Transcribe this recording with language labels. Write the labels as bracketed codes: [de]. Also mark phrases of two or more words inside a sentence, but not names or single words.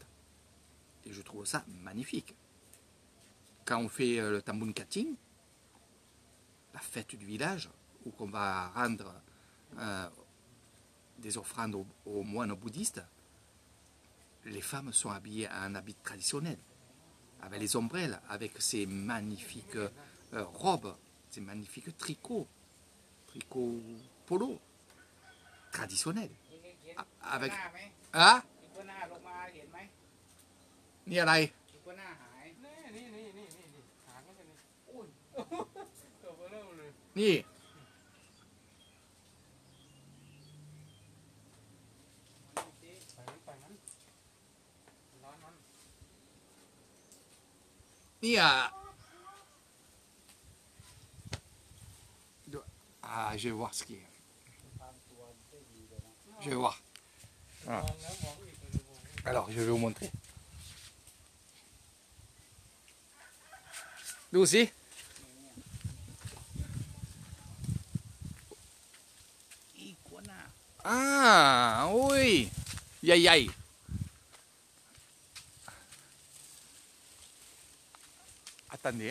[fr] Et je trouve ça magnifique. Quand on fait le Tambun Kating, la fête du village, où on va rendre des offrandes aux moines bouddhistes, les femmes sont habillées en habit traditionnel, avec les ombrelles, avec ces magnifiques robes, ces magnifiques tricots polo, traditionnels. Avec... Ah? [th] อีกว่าหน้าลงมาเห็นไหม นี่อะไร อีกว่าหน้าหายนี่หางก็จะนี่อุ้ยตัวเบลอเลย นี่ ไปมันร้อนมัน นี่อ่ะ [fr] Ah, je vais voir ce qui est. Je vais voir. [th] มองแล้วมองอีกเลยมอง [fr] Alors, je vais vous montrer. Nous aussi. Ah, oui. Yay, yay. Attendez.